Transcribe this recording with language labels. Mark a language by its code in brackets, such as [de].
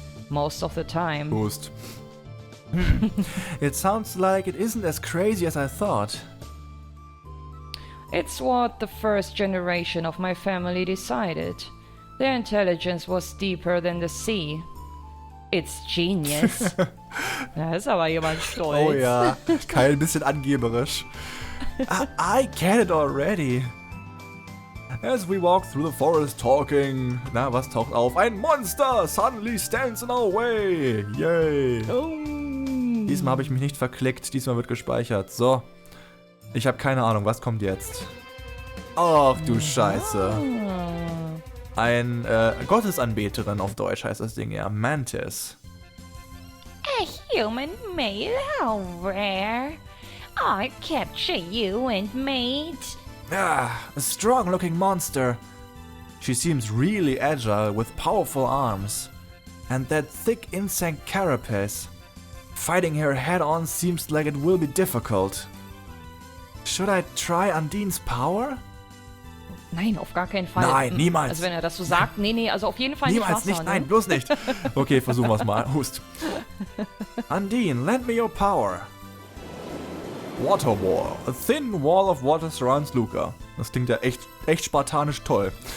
[en] Most of the time. Boost. It sounds like it isn't as crazy as I thought. It's what the first generation of my family decided. Their intelligence was deeper than the sea. It's genius. [de] Da ist aber jemand stolz. Oh ja, Kein ein bisschen angeberisch. [en] I get it already. As we walk through the forest talking. [de] Na, was taucht auf? Ein Monster [en] suddenly stands in our way. Yay. Oh. [de] Diesmal habe ich mich nicht verklickt, diesmal wird gespeichert. So. Ich habe keine Ahnung, was kommt jetzt? Ach du Scheiße. Ein Gottesanbeterin auf Deutsch heißt das Ding ja. [en] Mantis. A human male, how rare. I capture you and mate. Ah, a strong-looking monster. She seems really agile with powerful arms. And that thick insect carapace. Fighting her head-on seems like it will be difficult. Should I try Undine's power? [de] Nein, auf gar keinen Fall. Nein, niemals. Also wenn er das so sagt, nee, also auf jeden Fall Niemals nicht Wasser, nicht, nein, bloß nicht. Okay, versuchen wir es mal. [en] Hust. Undine, lend me your power. Water wall. A thin wall of water surrounds Luka. [de] Das klingt ja echt spartanisch toll.